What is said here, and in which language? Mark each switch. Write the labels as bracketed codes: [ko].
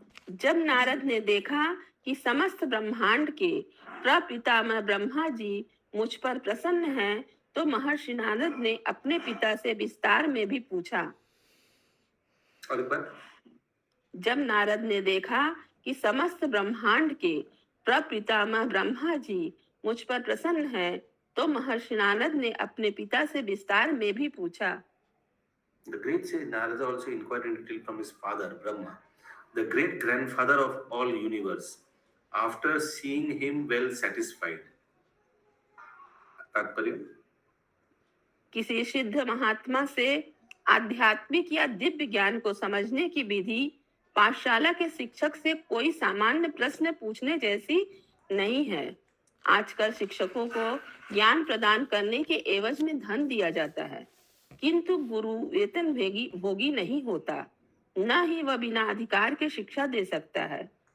[hi] जब नारद ने देखा कि समस्त ब्रह्मांड के प्रपितामह ब्रह्मा जी मुझ पर प्रसन्न हैं, तो महर्षि नारद ने अपने पिता से विस्तार में भी पूछा. और एक बार जब नारद ने देखा कि समस्त ब्रह्मांड के प्रपितामह ब्रह्मा जी मुझ पर प्रसन्न हैं, तो महर्षि नारद ने अपने पिता से विस्तार में भी पूछा. [en] The great sage Narada also inquired in detail from his father Brahma, the great grandfather of all universe, after seeing him well satisfied. [hi] तात्पर्य किसी सिद्ध महात्मा से आध्यात्मिक या दिव्य ज्ञान को समझने की विधि पाठशाला के शिक्षक से कोई सामान्य प्रश्न पूछने जैसी नहीं है. आजकल शिक्षकों को ज्ञान प्रदान करने के एवज में धन दिया जाता है, किंतु गुरु वेतन भोगी नहीं होता, न ही वह बिना अधिकार के शिक्षा दे सकता है.